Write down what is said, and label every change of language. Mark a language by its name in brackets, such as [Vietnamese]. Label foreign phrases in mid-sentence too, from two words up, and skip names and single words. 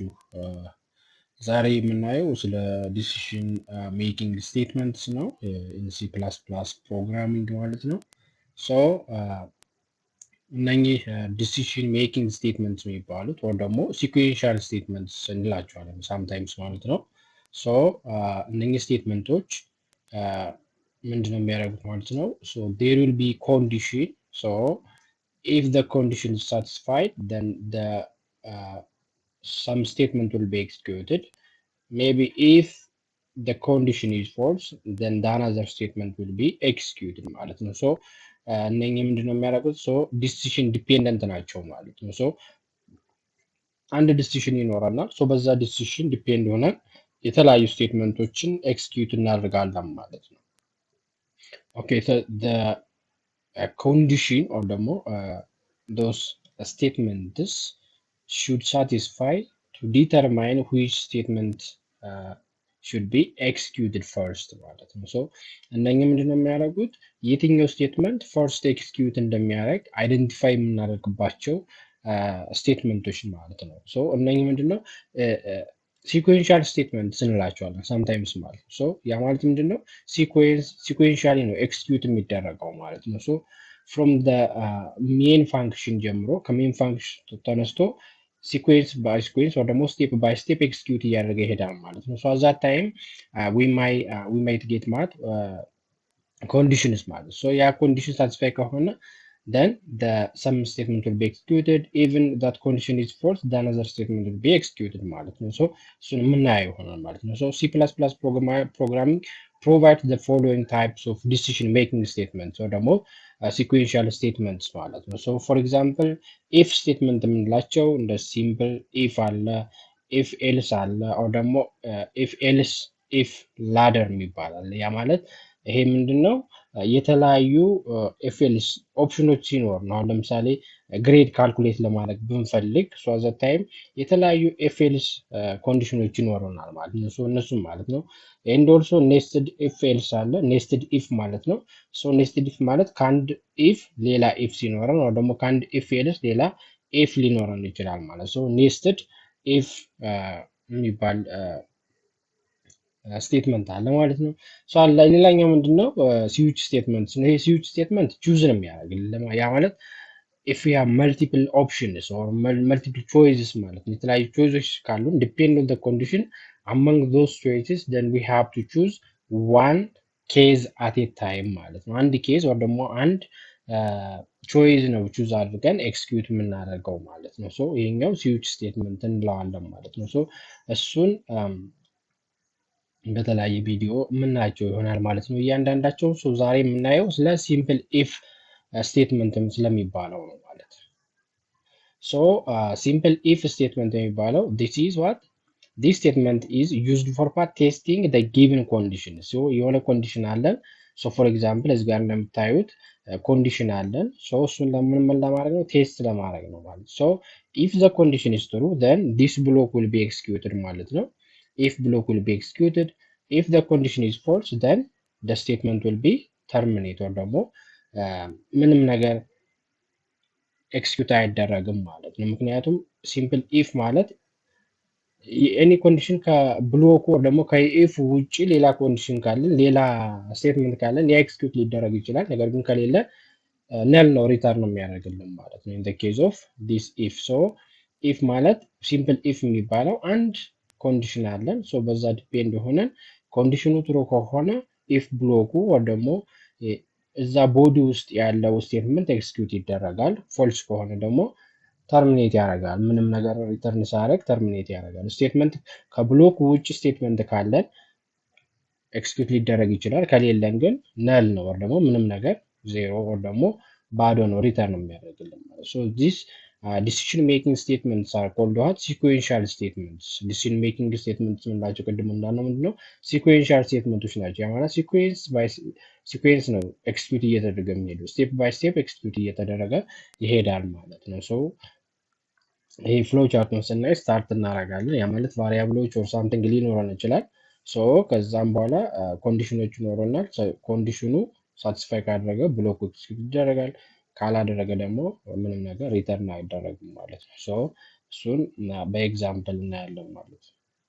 [Amharic] ዛሬ የምናየው ስለ [English] decision making statements [Amharic] ነው። [English] C plus plus programming [Amharic] ማለት ነው። እነኚህ [English] decision making statements [Amharic] የሚባሉት ወይም ደግሞ [English] sequential statements [Amharic] እንላቸዋለን ሳምታይምስ ማለት ነው። እነኚህ ስቴትመንቶች ምንድነው የሚያደርጉት ማለት ነው? [English] there will be condition if the condition is satisfied, then some statement will be executed. Maybe if the condition is false, then the another statement will be executed [Amharic] ማለት ነው። እነኚህ ምንድነው የሚያደርጉት? [English] decision dependent [Amharic] ናቸው ማለት ነው። አንድ ዲሲሽን ይኖረናል። በዛ ዲሲሽን ዲፔንድ ሆነ የተለያዩ ስቴትመንቶችን ኤክስኪዩት እናደርጋለን ማለት ነው። ኦኬ [English] a condition or those statements should satisfy to determine which statement should be executed first [Amharic] ማለት ነው። እነኚህ ምንድነው የሚያደርጉት? የትኛው ስቴትመንት [English] first execute [Amharic] እንደሚያደርግ አይደንቲፋይ የምናደርግባቸው ስቴትመንቶች ማለት ነው። እነኚህ ምንድነው [English] sequential statement [Amharic] ስንላቸዋለን ሳምታይምስ ማለት ነው። ያ ማለት ምንድነው? ሲኩዌንሻሊ ነው ኤክስኪዩት የሚደረገው ማለት ነው። [English] from main function [Amharic] ጀምሮ ከሜን ፋንክሽን ተነስቶ [English] sequence by sequence [Amharic] ወይ ደግሞ [English] step by step execute [Amharic] እያደረገ ይሄዳል ማለት ነው። [English] at that time we might get [Amharic] ማለት ኮንዲሽንስ ማለት ነው። ያ [English] condition satisfy [Amharic] ከሆነ [English] then some statement will be executed. Even that condition is false, then another statement will be executed [Amharic] ማለት ነው። እሱን የምናየው ይሆናል ማለት ነው። [English] C++ programming provides the following types of decision making statements or ደግሞ sequential statements [Amharic] ማለት ነው። [English] for example if statement [Amharic] የምንላቸው እንደ [English] simple if አለ፣ if else አለ፣ or ደግሞ if else if ladder [Amharic] የሚባል አለ። ያ ማለት ይሄ ምንድነው? የተለያዩ ኤፍኤልስ ኦፕሽኖች ሲኖር ነው። አሁን ለምሳሌ [English] grade calculate [Amharic] ለማድረግ ብንፈልግ [English] at the time [Amharic] የተለያዩ ኤፍኤልስ ኮንዲሽኖች ይኖሩናል ማለት ነው። እነሱም ማለት ነው [English] and also nested if else [Amharic] አለ። [English] nested if [Amharic] ማለት ነው። [English] nested if [Amharic] ማለት ከአንድ ኢፍ ሌላ ኢፍ ሲኖረን ወይ ደግሞ ከአንድ [English] if else [Amharic] ሌላ ኢፍ ሊኖረን ይችላል ማለት ነው። [English] nested if [Amharic] የሚባል ስቴትመንት አለ ማለት ነው። ሌላኛው ምንድነው? [English] switch statement [Amharic] ነው። ይሄ [English] switch statement [Amharic] ቹዝ ነው የሚያደርግልን። ያ ማለት [English] if we have multiple options or multiple choices [Amharic] ማለት ነው። የተለያዩ ቾይሶች ካሉን [English] depend on the condition among those choices then we have to choose one case at a time [Amharic] ማለት ነው። አንድ ኬዝ ወይ ደግሞ አንድ ቾይዝ ነው ቹዝ አድርገን ኤክስኪዩት የምናደርገው ማለት ነው። ይሄኛው [English] switch statement [Amharic] እንለዋለን ማለት ነው። እሱን በተለያየ ቪዲዮ የምናያቸው ይሆናል ማለት ነው እያንዳንዳቸው። ዛሬ የምናየው ስለ [English] simple if [Amharic] ስቴትመንትም ስለሚባለው ነው ማለት ነው። [English] simple if statement [Amharic] የሚባለው [English] this statement is used for testing the given condition። [Amharic] የሆነ ኮንዲሽን አለን። [English] for example [Amharic] እዚህ ጋር እንደምታዩት ኮንዲሽን አለን። እሱን ለምን ለማድረግ ነው? [English] ቴስት [Amharic] ለማድረግ ነው ማለት ነው። [English] if the condition is true then this block will be executed [Amharic] ማለት ነው። [English] if block will be executed. If the condition is false, then the statement will be terminated or [Amharic] ደግሞ ምንም ነገር ኤክስኪዩት አይደረግም ማለት ነው። ምክንያቱም [English] simple if [Amharic] ማለት [English] any condition [Amharic] ከብሎኩ ወይ ደግሞ ከኢፍ ውጪ ሌላ ኮንዲሽን ካለን ሌላ ስቴትመንት ካለን ያ ኤክስኪዩት ሊደረግ ይችላል። ነገር ግን ከሌለ ነል ነው ሪተርን ነው የሚያደርግልን ማለት ነው። [English] in the case of this if if [Amharic] ማለት [English] simple if [Amharic] የሚባለው አንድ ኮንዲሽን አለን። በዛ ዲፔንድ ሆነን ኮንዲሽኑ ትሩ ከሆነ ኢፍ ብሎኩ ወይ ደግሞ እዛ ቦዲ ውስጥ ያለው ስቴትመንት ኤክስኪዩት ይደረጋል። ፎልስ ከሆነ ደግሞ ተርሚኔት ያደርጋል። ምንም ነገር ሪተርን ሳያደርግ ተርሚኔት ያደርጋል። ስቴትመንት ከብሎክ ውጭ ስቴትመንት ካለን ኤክስኪዩት ሊደረግ ይችላል። ከሌለን ግን ነል ነው ወይ ደግሞ ምንም ነገር ዜሮ ወይ ደግሞ ባዶ ነው ሪተርን የሚያደርግልን ማለት ነው። ዚስ [English] decision making statements are called what? Sequential statements. decision making statements [Amharic] ምንላቸው ቅድም እንዳልነው ምንድነው [English] sequential statements [Amharic] ናቸው። ያ ማለት ሲኩዌንስ ነው ኤክስኪዩት እየተደረገ የሚሄደው [English] step by step execute [Amharic] እየተደረገ ይሄዳል ማለት ነው። ሶ ይሄ ፍሎ ቻርቱን ስናይ ስታርት እናደርጋለን። ያ ማለት ቫሪያብሎች [English] or something [Amharic] ሊኖረን ይችላል። ሶ ከዛም በኋላ ኮንዲሽኖች ይኖረናል። ኮንዲሽኑ ሳቲስፋይ ካደረገ ብሎክ ኤክስኪዩት ይደረጋል። ካላደረገ ደግሞ ምንም ነገር ሪተርን አይደረግም ማለት ነው። ሶ እሱን በኤግዛምፕል እናያለን ማለት ነው።